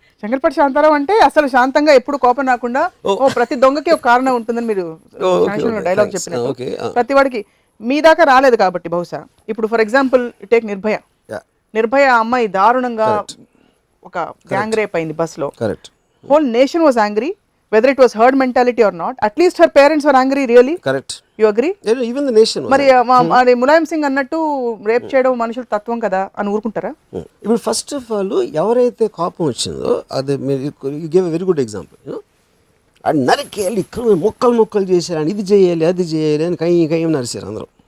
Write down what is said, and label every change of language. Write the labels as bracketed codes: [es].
[te] చెంగల్పట్టి శాంతారాం అంటే అసలు శాంతంగా ఎప్పుడు కోపం రాకుండా ప్రతి దొంగకి ఒక కారణం ఉంటుందని మీరు డైలాగ్ చెప్పినారు. ప్రతి వాడికి మీ దాకా రాలేదు కాబట్టి బహుశా. ఇప్పుడు [en] for example take [te] నిర్భయ అమ్మాయి దారుణంగా ఒక గ్యాంగ్ రేప్ అయింది బస్ లో. [en] Whole nation was angry, whether it was herd mentality or not, at least her parents were angry, really. Correct. You agree? Yeah, even the nation was. [te] మరి ములాయం సింగ్ అన్నట్టు rape చేయడం మనుషుల తత్వం కదా అని ఊరుకుంటారా? ఇప్పుడు [en] first of all [te] ఎవరైతే కోపం వచ్చిందో అది [en] You give a very good example. [te] అది నరికేయాలి, మొక్కలు చేశారు, ఇది చేయాలి అది చేయాలి అని కయ్యం నరిశారు అందరూ.